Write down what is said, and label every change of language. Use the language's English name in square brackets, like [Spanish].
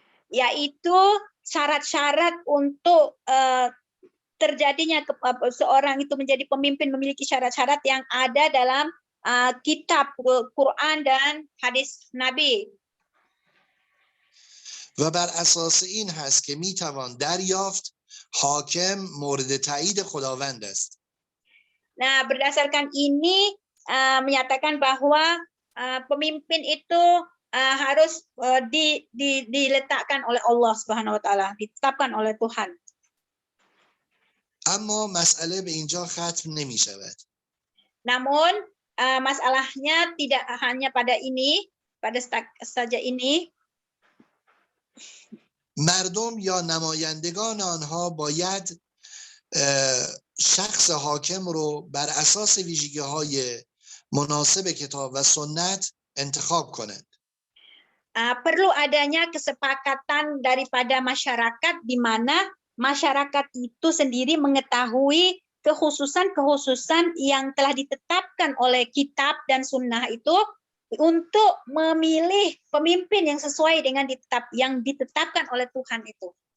[Indonesian] Yaitu syarat-syarat untuk terjadinya seorang itu menjadi pemimpin memiliki syarat-syarat yang ada dalam kitab Quran dan hadis Nabi. [Persian] و بر اساس این هست که میتوان دریافت حاکم مورد تایید خداوند است. [Indonesian] Nah, berdasarkan ini menyatakan bahwa pemimpin itu harus diletakkan oleh Allah Subhanahu wa taala, ditetapkan oleh Tuhan. [Persian] اما مسئله به اینجا ختم نمی شود. [Indonesian] Namun masalahnya tidak hanya pada ini, pada saja ini. [Persian] مردم یا نمایندگان آنها باید شخص حاکم رو بر اساس ویژگی‌های مناسب کتاب و سنت انتخاب کنند. [Indonesian] Perlu adanya kesepakatan daripada masyarakat di mana masyarakat itu sendiri mengetahui kekhususan-kekhususan yang telah ditetapkan oleh kitab dan sunnah itu untuk memilih pemimpin yang sesuai dengan yang ditetapkan oleh Tuhan itu.